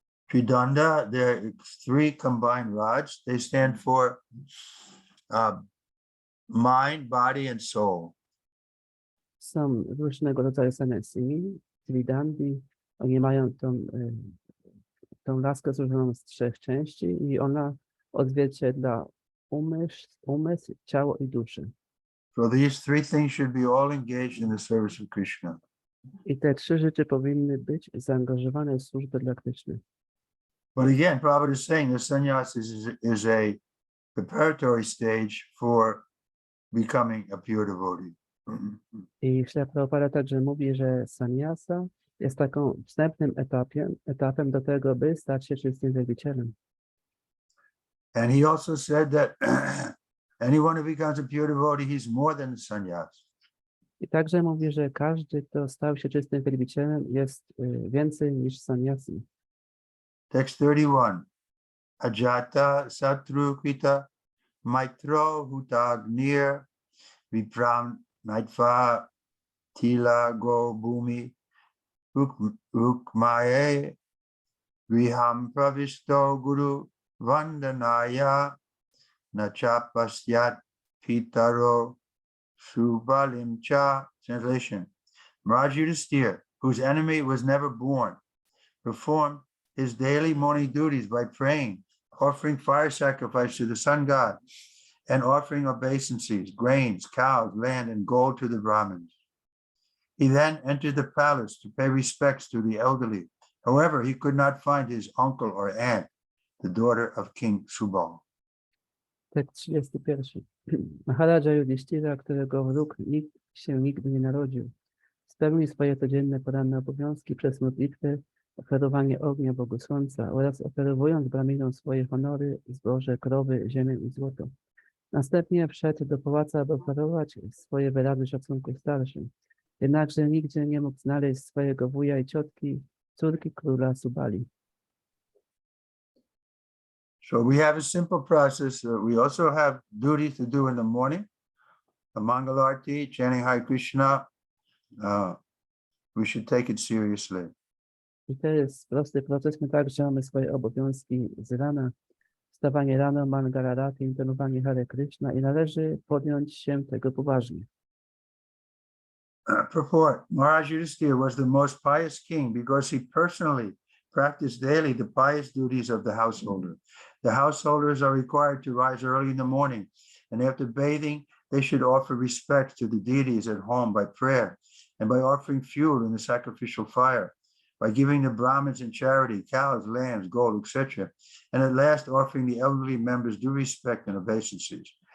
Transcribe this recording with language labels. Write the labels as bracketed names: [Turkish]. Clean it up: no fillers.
[English] Tridanda, there are three combined rods. They stand for mind, body, and soul. [Polish] Są różnego rodzaju sannyasini, Tridandi, oni mają tą laskę złożoną z trzech części i ona odzwierciedla umysł, ciało i duszę. [English] So these three things should be all engaged in the service of Krishna. [Polish] I te trzy rzeczy powinny być zaangażowane w służbę dla Kryszny. [English] But again, Prabhupada is saying that sannyas is a preparatory stage for becoming a pure devotee. [Polish] I Śrila Prabhupada także mówi, że sannyasa jest taką wstępnym etapem do tego, by stać się czystym wielbicielem. [English] And he also said that anyone who becomes a pure devotee, he's more than a sannyas. [Polish] I także mówi, że każdy, kto stał się czystym wielbicielem, jest więcej niż sannyasi. [English] Text 31. [Sanskrit] Ajata satrukrita maitro hutagnir vipram naitva tila go bhumi ukmaye griham pravishto guru vandanaya nachapasyat pitaro subalim cha. [English] Translation. Maharaj Yudhisthira, whose enemy was never born, performed his daily morning duties by praying, offering fire sacrifice to the sun god, and offering obeisances, grains, cows, land, and gold to the Brahmins. He then entered the palace to pay respects to the elderly. However, he could not find his uncle or aunt, the daughter of King Subal. [Polish] Tekst 31. Maharaja Yudhishthira, którego wróg nikt się nigdy nie narodził, spełnił swoje codzienne poranne obowiązki przez modlitwę, oferowanie ognia Bogu Słońca oraz oferowując brahminom swoje honory, zboże, krowy, ziemię i złoto. Następnie wszedł do pałacu, aby oferować swoje wyrazy szacunku starszym. Jednakże nigdzie nie mógł znaleźć swojego wuja i ciotki, córki króla Subali. [English] So we have a simple process. We also have duties to do in the morning, a Mangalarti, chanting Hare Krishna. We should take it seriously. [Polish] I to jest prosty proces. My także mamy swoje obowiązki z rana. Wstawanie rano, Mangalarati, intonowanie Hare Krishna i należy podjąć się tego poważnie. [English] Purport. Maharaj Yudhishthira was the most pious king because he personally practiced daily the pious duties of the householder. The householders are required to rise early in the morning, and after bathing, they should offer respect to the deities at home by prayer and by offering fuel in the sacrificial fire, by giving the Brahmins in charity cows, lands, gold, etc., and at last offering the elderly members due respect and obeisances.